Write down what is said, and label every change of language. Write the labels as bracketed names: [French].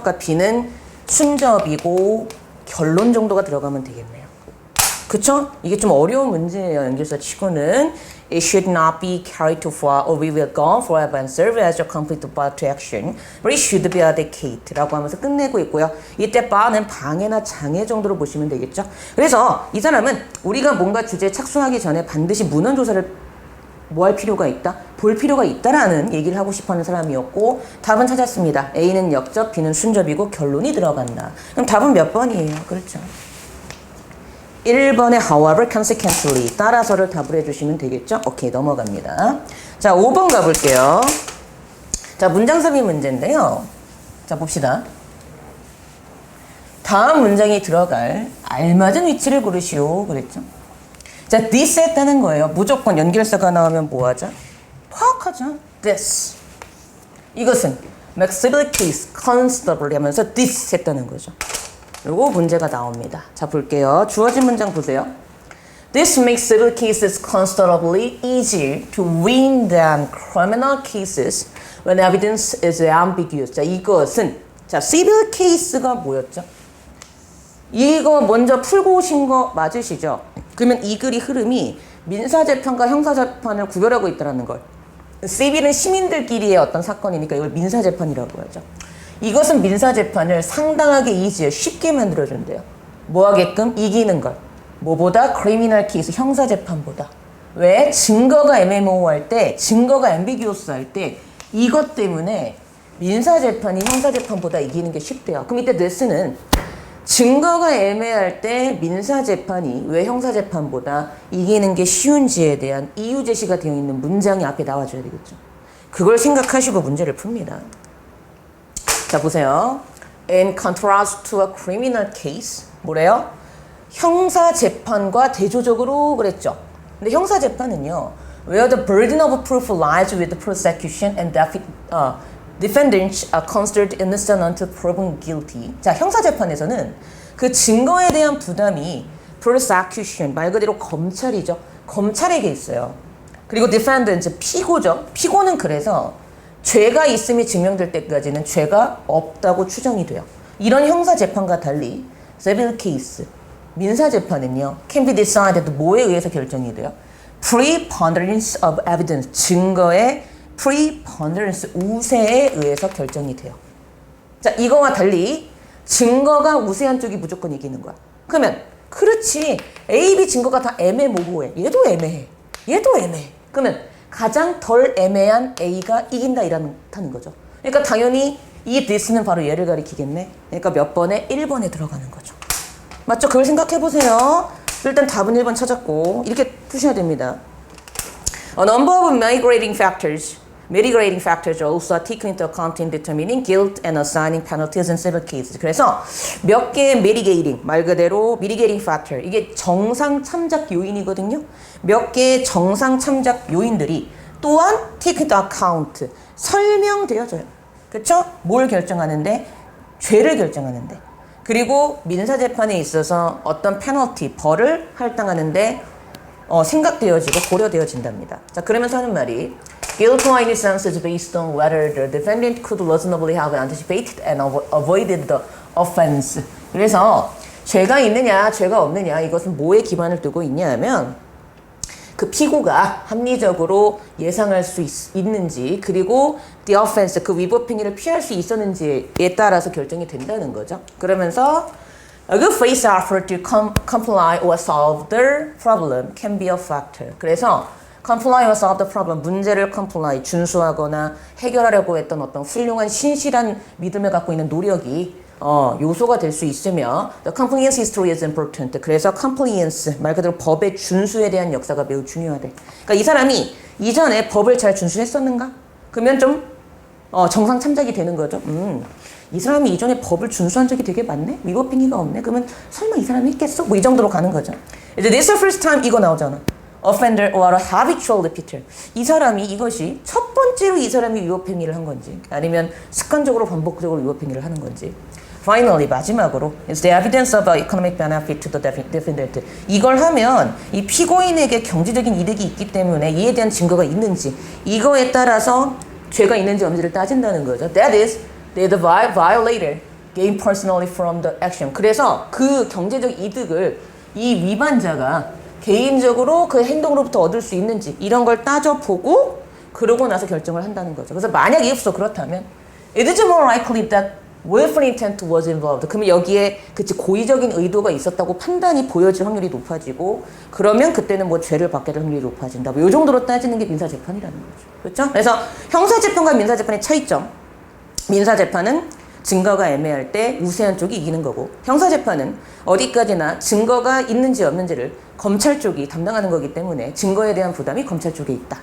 [Korean] 그러니까 B는 순접이고 결론 정도가 들어가면 되겠네요. 그쵸? 이게 좀 어려운 문제예요. 연결사 치고는 [English] It should not be carried too far or we will go forever and serve as a complete bar to action. But it should be adequate [Korean] 라고 하면서 끝내고 있고요. 이때 bar는 방해나 장애 정도로 보시면 되겠죠. 그래서 이 사람은 우리가 뭔가 주제에 착수하기 전에 반드시 문헌 조사를 뭐 할 필요가 있다? 볼 필요가 있다라는 얘기를 하고 싶어하는 사람이었고 답은 찾았습니다. A는 역접, B는 순접이고 결론이 들어간다. 그럼 답은 몇 번이에요? 그렇죠. 1번에 however, consequently 따라서를 답을 해주시면 되겠죠? 오케이, 넘어갑니다. 자, 5번 가볼게요. 자, 문장섭이 문제인데요. 자, 봅시다. 다음 문장이 들어갈 알맞은 위치를 고르시오. 그랬죠? 자, this 했다는 거예요. 무조건 연결사가 나오면 뭐 하죠? 파악하죠. this. 이것은 maximize constably 하면서 this 했다는 거죠. 그리고 문제가 나옵니다. 자, 볼게요. 주어진 문장 보세요. [English] This makes civil cases considerably easier to win than criminal cases when evidence is ambiguous. [Korean] 자, 이것은 자, civil case가 뭐였죠? 이거 먼저 풀고 오신 거 맞으시죠? 그러면 이 글이 흐름이 민사재판과 형사재판을 구별하고 있다는 걸. 시빌은 시민들끼리의 어떤 사건이니까 이걸 민사재판이라고 하죠. 이것은 민사재판을 상당하게 이지해 쉽게 만들어준대요. 뭐 하게끔? 이기는 걸. 뭐보다? 크리미널 케이스, 형사재판보다. 왜? 증거가 애매모호할 때, 증거가 앰비기우스 할 때 이것 때문에 민사재판이 형사재판보다 이기는 게 쉽대요. 그럼 이때 네스는 증거가 애매할 때 민사재판이 왜 형사재판보다 이기는 게 쉬운지에 대한 이유 제시가 되어 있는 문장이 앞에 나와줘야 되겠죠. 그걸 생각하시고 문제를 풉니다. 자, 보세요. [English] In contrast to a criminal case, [Korean] 뭐래요? 형사재판과 대조적으로 그랬죠. 근데 형사재판은요, [English] where the burden of proof lies with the prosecution and defendants are considered innocent until proven guilty. [Korean] 자, 형사재판에서는 그 증거에 대한 부담이 prosecution, 말 그대로 검찰이죠. 검찰에게 있어요. 그리고 defendant, 피고죠. 피고는 그래서 죄가 있음이 증명될 때까지는 죄가 없다고 추정이 돼요. 이런 형사재판과 달리 civil case, 민사재판은요, [English] can be decided [Korean] 뭐에 의해서 결정이 돼요? preponderance of evidence, 증거의 preponderance, 우세에 의해서 결정이 돼요. 자, 이거와 달리 증거가 우세한 쪽이 무조건 이기는 거야. 그러면 그렇지, A, B 증거가 다 애매모호해. 얘도 애매해. 얘도 애매해. 그러면 가장 덜 애매한 A가 이긴다 이렇다는 거죠. 그러니까 당연히 이 this는 바로 얘를 가리키겠네. 그러니까 몇 번에? 1번에 들어가는 거죠. 맞죠? 그걸 생각해 보세요. 일단 답은 1번 찾았고 이렇게 푸셔야 됩니다. [English] A number of mitigating factors are also taken into account in determining guilt and assigning penalties in civil cases. [Korean] 그래서 몇 개의 mitigating, 말 그대로 mitigating factor, 이게 정상 참작 요인이거든요. 몇 개의 정상 참작 요인들이 또한 take into account, 설명되어져요. 그렇죠? 뭘 결정하는데? 죄를 결정하는데. 그리고 민사재판에 있어서 어떤 페널티, 벌을 할당하는데 생각되어지고 고려되어진답니다. 자, 그러면서 하는 말이 [English] Guilt or innocence is based on whether the defendant could reasonably have anticipated and avoided the offense. [Korean] 그래서 죄가 있느냐, 죄가 없느냐, 이것은 뭐에 기반을 두고 있냐 하면 그 피고가 합리적으로 예상할 수 있는지, 그리고 the offense, 그 위법 행위를 피할 수 있었는지에 따라서 결정이 된다는 거죠. [English] 그러면서 a good faith effort to comply or solve the problem can be a factor. [Korean] 그래서 comply or solve the problem, 문제를 comply, 준수하거나 해결하려고 했던 어떤 훌륭한 신실한 믿음을 갖고 있는 노력이 요소가 될 수 있으며 [English] the compliance history is important. [Korean] 그래서 compliance, 말 그대로 법의 준수에 대한 역사가 매우 중요하대. 그러니까 이 사람이 이전에 법을 잘 준수했었는가? 그러면 좀 정상 참작이 되는 거죠. 이 사람이 이전에 법을 준수한 적이 되게 많네? 위법 행위가 없네? 그러면 설마 이 사람이 했겠어? 뭐 이 정도로 가는 거죠. 이제 [English] this is the first time [Korean] 이거 나오잖아. [English] offender or a habitual repeater. [Korean] 이 사람이 이것이 첫 번째로 이 사람이 위법행위를 한 건지 아니면 습관적으로 반복적으로 위법행위를 하는 건지. [English] Finally, [Korean] 마지막으로 [English] is the evidence of economic benefit to the defendant. [Korean] 이걸 하면 이 피고인에게 경제적인 이득이 있기 때문에 이에 대한 증거가 있는지 이거에 따라서 죄가 있는지 없는지를 따진다는 거죠. [English] That is, the violator gain personally from the action. [Korean] 그래서 그 경제적 이득을 이 위반자가 개인적으로 그 행동으로부터 얻을 수 있는지 이런 걸 따져보고 그러고 나서 결정을 한다는 거죠. 그래서 만약 [English] if so [Korean] 그렇다면 [English] it is more likely that willful intent was involved. [Korean] 그러면 여기에 그치 고의적인 의도가 있었다고 판단이 보여질 확률이 높아지고 그러면 그때는 뭐 죄를 받게 될 확률이 높아진다. 뭐 이 정도로 따지는 게 민사재판이라는 거죠. 그렇죠? 그래서 형사재판과 민사재판의 차이점. 민사재판은 증거가 애매할 때 우세한 쪽이 이기는 거고 형사재판은 어디까지나 증거가 있는지 없는지를 검찰 쪽이 담당하는 거기 때문에 증거에 대한 부담이 검찰 쪽에 있다.